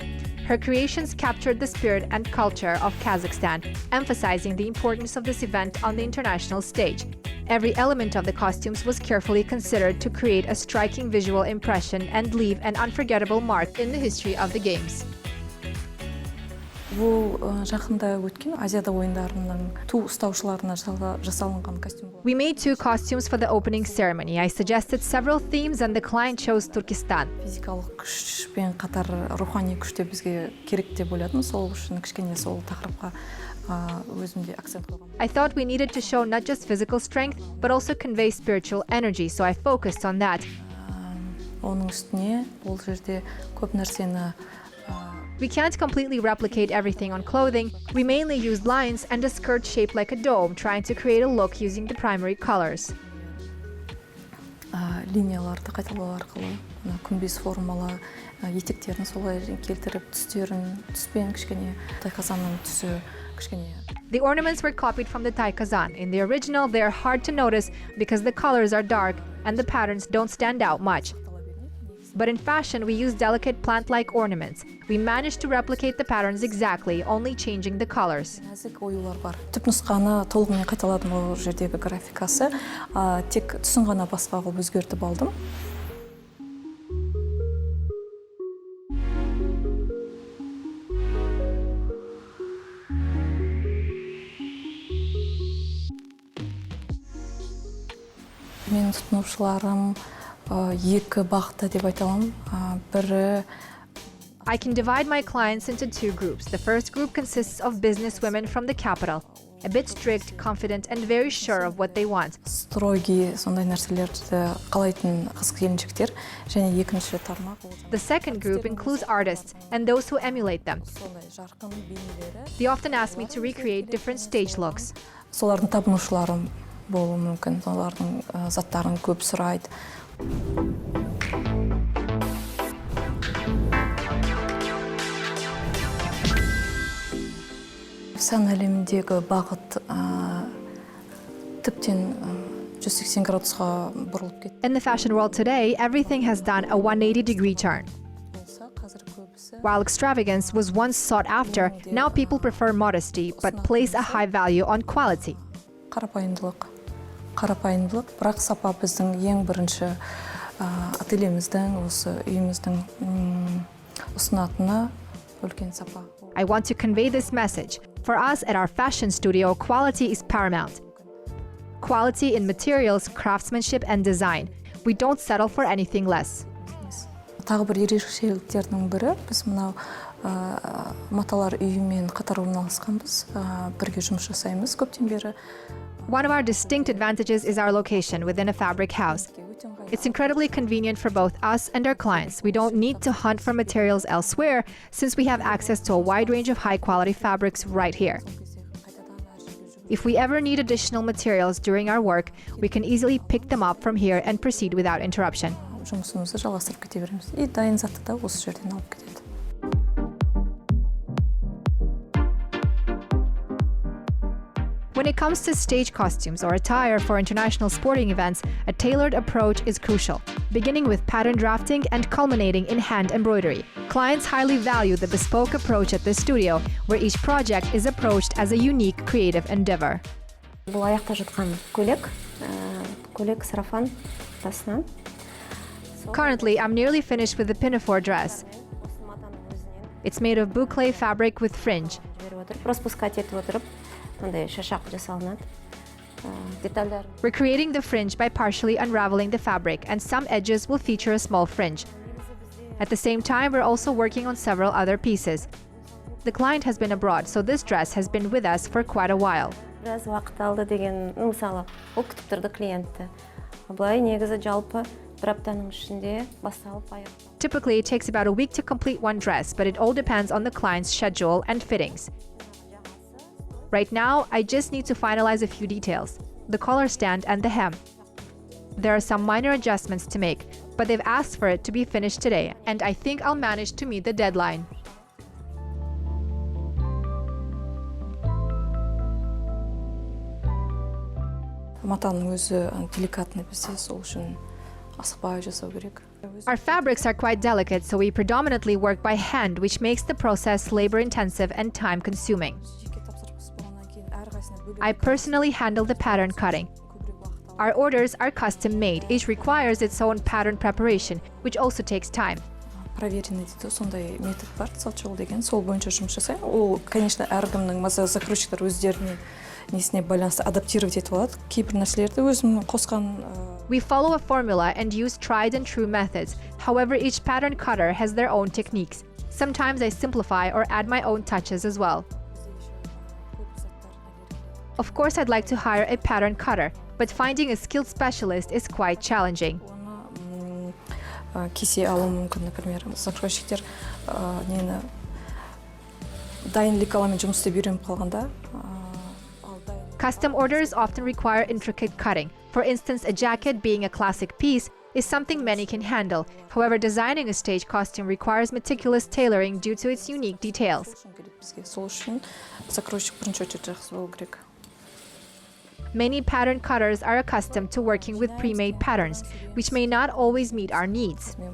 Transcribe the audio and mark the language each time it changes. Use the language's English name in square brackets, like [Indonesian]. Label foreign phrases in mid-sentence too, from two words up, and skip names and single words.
[English] Her creations captured the spirit and culture of Kazakhstan, emphasizing the importance of this event on the international stage. Every element of the costumes was carefully considered to create a striking visual impression and leave an unforgettable mark in the history of the Games. [Kazakh] Бұл жақында өткен Азияда ойындарының ту ұстаушыларына жасалынған костюм. [English] We made 2 costumes for the opening ceremony. I suggested several themes and the client chose Turkestan. [Kazakh] Физикалық күшпен қатар рухани күш те бізге керек деп ойладым. Сол үшін кішкене сол тақырыпқа өзімде акцент қойғам. [English] I thought we needed to show not just physical strength, but also convey spiritual energy, so I focused on that. [Kazakh] Оның үстіне ол жерде көп нәрсені [English] We can't completely replicate everything on clothing. We mainly used lines and a skirt shaped like a dome, trying to create a look using the primary colors. [Kazakh] линияларды қайталау арқылы күмбез формалы етектерін солай келтіріп түспен кішкене тайқазанның түсі кішкене. [English] The ornaments were copied from the taikazan. In the original, they are hard to notice because the colors are dark and the patterns don't stand out much. But in fashion, we use delicate plant-like ornaments. We managed to replicate the patterns exactly, only changing the colors. [Kazakh] Нәзік оюлар бар. Түпнұсқаны толығымен қайталадым ол жердегі графикасы. Тек түсін ғана басқа қылып өзгертіп алдым. Менің тұтынушыларым екі бағытта деп айта аламын. Бірі [English] I can divide my clients into 2 groups. The first group consists of business women from the capital, a bit strict, confident, and very sure of what they want. [Kazakh] стройги сондай нәрселерді қалайтын қыз-келіншектер және екінші тармақ. [English] The second group includes artists and those who emulate them. [Kazakh] Сондай жарқын бейнелері. [English] They often ask me to recreate different stage looks. [Kazakh] Солардың табынушыларым болуы мүмкін. Солардың заттарын көп сұрайды. Сән әлеміндегі бағыт тіптен 180 градусқа бұрылып кетті. [English] In the fashion world today, everything has done a 180-degree turn. While extravagance was once sought after, now people prefer modesty but place a high value on quality. [Kazakh] Қарапайымдылық, бірақ сапа біздің ең бірінші ательеміздің, осы үйіміздің ұсынатыны үлкен сапа. [English] I want to convey this message. For us at our fashion studio, quality is paramount. Quality in materials, craftsmanship, and design. We don't settle for anything less. [Kazakh] Тағы бір ерекшеліктердің бірі, біз мынау маталар үйімен қатар орналасқанбыз, бірге жұмыс жасаймыз көптен бері. [English] One of our distinct advantages is our location within a fabric house. It's incredibly convenient for both us and our clients. We don't need to hunt for materials elsewhere since we have access to a wide range of high-quality fabrics right here. If we ever need additional materials during our work, we can easily pick them up from here and proceed without interruption. [Kazakh] Жұмысымызды жалғастырып кете береміз. И дайын затты да осы жерден алып кетеді. [English] When it comes to stage costumes or attire for international sporting events, a tailored approach is crucial, beginning with pattern drafting and culminating in hand embroidery. Clients highly value the bespoke approach at this studio, where each project is approached as a unique creative endeavor. [Kazakh] Бұл аяқта жатқан көйлек сарафан тасынан. [English] Currently, I'm nearly finished with the pinafore dress. It's made of boucle fabric with fringe. [Kazakh] Распускать етіп отырып, мындай шашақ жасалынады. Детальдар. [English] We're creating the fringe by partially unraveling the fabric, and some edges will feature a small fringe. At the same time, we're also working on several other pieces. The client has been abroad, so this dress has been with us for quite a while. [Kazakh] Біраз уақыт алды деген, мысалы, ол күтіп тұрды клиентті. Былай негізі жалпы бір аптаның ішінде басталып аяқталды. [English] Typically, it takes about a week to complete one dress, but it all depends on the client's schedule and fittings. Right now, I just need to finalize a few details: the collar stand and the hem. There are some minor adjustments to make, but they've asked for it to be finished today, and I think I'll manage to meet the deadline. [Kazakh] Матаның өзі деликатный бізде, сол үшін асықпай жасау керек. [English] Our fabrics are quite delicate, so we predominantly work by hand, which makes the process labor-intensive and time-consuming. I personally handle the pattern cutting. Our orders are custom-made. Each requires its own pattern preparation, which also takes time. [Kazakh] проверенный дейді, сондай метод бар, салчыл деген, сол бойынша жұмыс жасаймын. Ол, конечно, әркімнің закройщиктар өздеріне несіне байланысты адаптировать етіп алады. Кейбір нәрселерді өзім қосқан. [English] We follow a formula and use tried and true methods. However, each pattern cutter has their own techniques. Sometimes I simplify or add my own touches as well. Of course, I'd like to hire a pattern cutter, but finding a skilled specialist is quite challenging. [Kazakh] Кесе алуы мүмкін, например, закройщиктер нені дайын лекаламен жұмыс істеп үйреніп қалғанда. [English] Custom orders often require intricate cutting. For instance, a jacket, being a classic piece, is something many can handle. However, designing a stage costume requires meticulous tailoring due to its unique details. Many pattern cutters are accustomed to working with pre-made patterns, which may not always meet our needs.